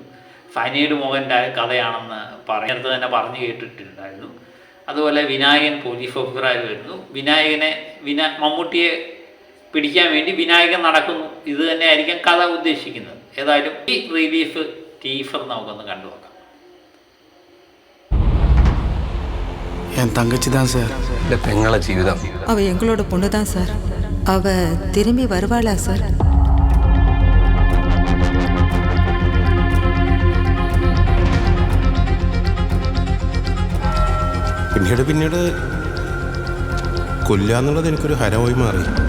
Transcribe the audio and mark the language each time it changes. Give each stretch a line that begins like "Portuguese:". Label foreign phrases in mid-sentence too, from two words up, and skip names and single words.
Malayalam: സനീഡ് മോഹൻ്റെ കഥയാണെന്ന് നേരത്തെ തന്നെ പറഞ്ഞു കേട്ടിട്ടുണ്ടായിരുന്നു. അതുപോലെ വിനായകൻ പോലീസ് ഓഫീസറായി വരുന്നു. മമ്മൂട്ടിയെ പിടിക്കാൻ വേണ്ടി വിനായകൻ നടക്കുന്നു. ഇത് തന്നെയായിരിക്കും കഥ ഉദ്ദേശിക്കുന്നത്. ഏതായാലും ഈ റിലീഫ് ടീസർ നമുക്കൊന്ന് കണ്ടു നോക്കാം.
Tamil: என் தங்கச்சி தான் சார். இந்த பெங்கள ஜீவிதம் அவ எங்களோட பொண்ணு தான் சார். அவ திரும்பி வருவாளா சார்?
Malayalam: പിന്നീട് കൊല്ലുക എന്നുള്ളത് എനിക്കൊരു ഹരമായി മാറി.